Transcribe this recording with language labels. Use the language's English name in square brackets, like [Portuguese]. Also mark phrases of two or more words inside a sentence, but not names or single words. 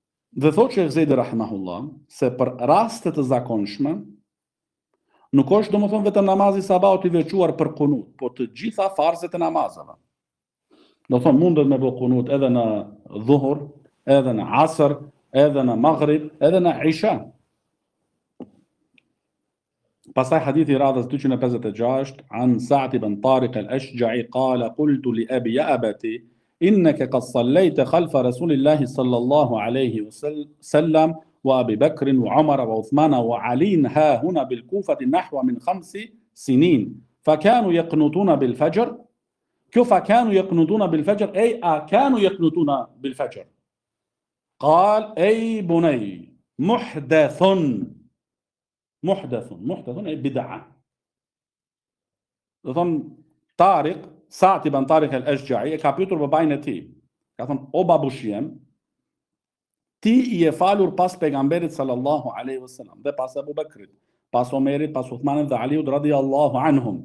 [Albanian] Dhe thotë Sheikh Zejdi rahimahullah se për raste të zakonshme nuk është domethënë vetëm namazi sabahut i veçuar për kunut, po të gjitha farzet e namazeve. Do thonë mundet me bë kunut edhe në dhuhur, edhe në asr, edhe në maghrib, edhe në isha. Pastaj hadithi radhës [Arabic] 256 عن سعد بن طارق الأشجعي قال قلت لأبي يا أبت إنك قد صليت خلف رسول الله صلى الله عليه وسلم وأبي بكر وعمر وعثمان وعلي ها هنا بالكوفة نحوا من 5 سنين فكانوا يقنطون بالفجر كيف كانوا يقنطون بالفجر أي كانوا يقنطون بالفجر قال أي بني محدث أي بدعة. [Albanian] Do thonë Tariq, Sa'd ibn Tariq al-Ashja'i ka pyetur babain e tij. Ka thonë o babushiem, ti I e falur pas pejgamberit [Arabic] صلى الله عليه وسلم [Albanian] dhe pas Abu Bakrit, pas Omerit, pas Uthmanit dhe Aliut [Arabic] رضي الله عنهم.